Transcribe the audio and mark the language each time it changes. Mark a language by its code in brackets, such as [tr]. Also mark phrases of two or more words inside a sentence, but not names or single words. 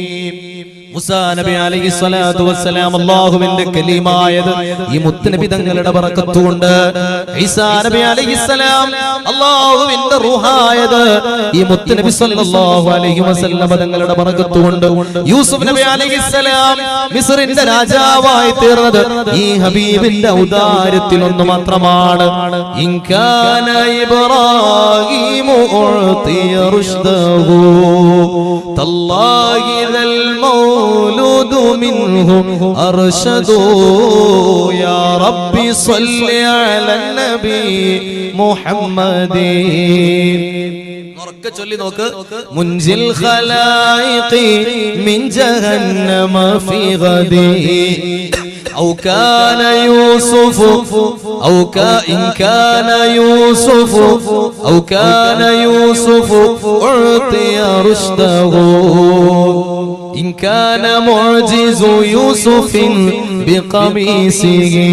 [ml] മൂസാ നബി [ar] عليه الصلاة والسلام [ml] അല്ലാഹുവിന്റെ കലീമായത് ഈ മുത്തുനബി തങ്ങളുടെ ബറക്കത്ത് കൊണ്ട്, ഈസാ നബി അലൈഹിസ്സലാം അല്ലാഹുവിന്റെ റൂഹായത് ഈ മുത്തുനബി [ar] صلى الله عليه وسلم [ml] തങ്ങളുടെ ബറക്കത്ത് കൊണ്ട്, യൂസുഫ് നബി അലൈഹിസ്സലാം മിസ്റിന്റെ രാജാവായി തീർന്നത് ഈ ഹബീബിന്റെ ഔദാര്യത്തിൽ ഒന്ന് മാത്രമാണ്. [ar] إن كان إبراهيم أعطي رشده تالله ذال مولود منه أرشد يا ربي صل على النبي محمد. منجل خلائق من جهنم في غدي أو كان يوسف إن كان يوسف أو كان يوسف أعطي رشده إن كان معجز يوسف بقميصه